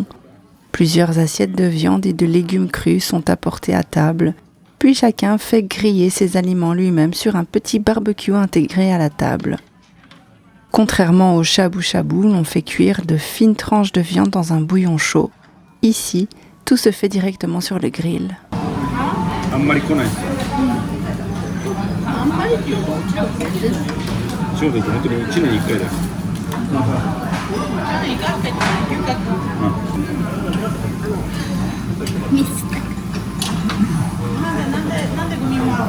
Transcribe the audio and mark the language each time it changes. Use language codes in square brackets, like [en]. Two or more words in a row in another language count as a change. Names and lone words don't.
[fr] Plusieurs assiettes de viande et de légumes crus sont apportées à table, puis chacun fait griller ses aliments lui-même sur un petit barbecue intégré à la table. Contrairement au shabu-shabu, l'on fait cuire de fines tranches de viande dans un bouillon chaud. Ici, tout se fait directement sur le grill. [ja] あんまり来ないですよ。あんまりっていうか、中国本当に1年に1回だよ。なんでゴミもらうの？